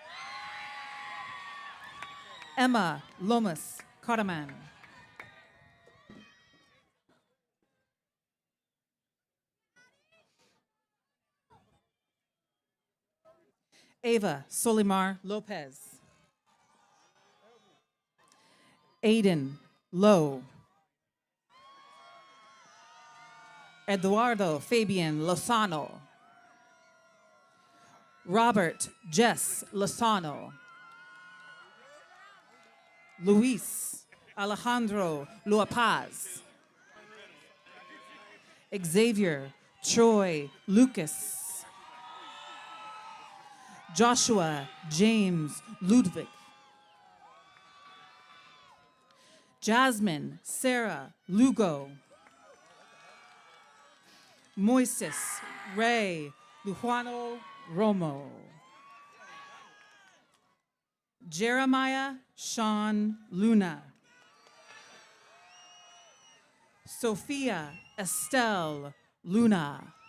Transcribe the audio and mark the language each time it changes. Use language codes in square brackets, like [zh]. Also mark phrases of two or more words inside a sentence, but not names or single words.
[en] Emma Lomas Karaman. Ava Solimar Lopez. Aiden Lowe. Eduardo Fabian Lozano. Robert Jess Lozano. Luis Alejandro Luapaz. Xavier Troy Lucas. Joshua James Ludwig. Jasmine Sarah Lugo. Moises Ray Lujuano Romo. Jeremiah Sean Luna. Sophia Estelle Luna.